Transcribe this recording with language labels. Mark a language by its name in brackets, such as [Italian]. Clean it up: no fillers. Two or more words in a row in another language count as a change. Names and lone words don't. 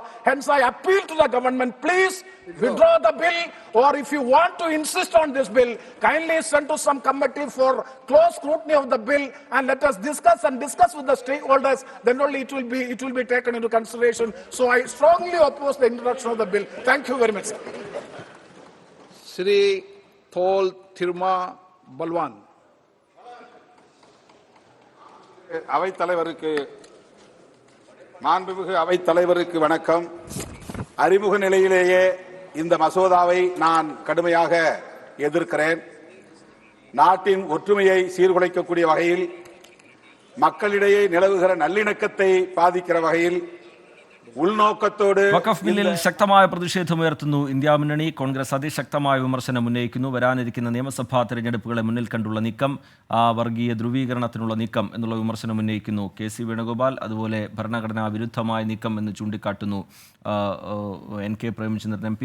[English] Hence, I appeal to the government, please withdraw the bill, or if you want to insist on this bill, kindly send to some committee for close scrutiny of the bill, and let us discuss with the stakeholders. Then only it will be taken into consideration. So I strongly oppose the introduction of the bill. Thank you very much, sir. Shri Thol Thiruma Balwan. [Tamil] மாண்புமிகு அவைத் தலைவருக்கு வணக்கம். அறிமுக நிலையிலேயே இந்த மசோதாவை நான் கடுமையாக எதிர்க்கிறேன். நாட்டின் ஒற்றுமையை சீர்குலைக்கக்கூடிய வகையில், மக்களிடையே நிலவுகிற நல்லிணக்கத்தை பாதிக்கிற வகையில், [Malayalam] ഉൾനോക്കത്തോട് വഖഫ് ബില്ലിൽ ശക്തമായ പ്രതിഷേധമുയർത്തുന്നു ഇന്ത്യ മുന്നണി. കോൺഗ്രസ് അതിശക്തമായ വിമർശനം ഉന്നയിക്കുന്നു. വരാനിരിക്കുന്ന നിയമസഭാ തെരഞ്ഞെടുപ്പുകളെ മുന്നിൽ കണ്ടുള്ള നീക്കം, വർഗീയ ധ്രുവീകരണത്തിനുള്ള നീക്കം എന്നുള്ള വിമർശനം ഉന്നയിക്കുന്നു KC വേണുഗോപാൽ. അതുപോലെ ഭരണഘടനാ വിരുദ്ധമായ നീക്കം എന്ന് ചൂണ്ടിക്കാട്ടുന്നു NK പ്രേമചന്ദ്രൻ MP.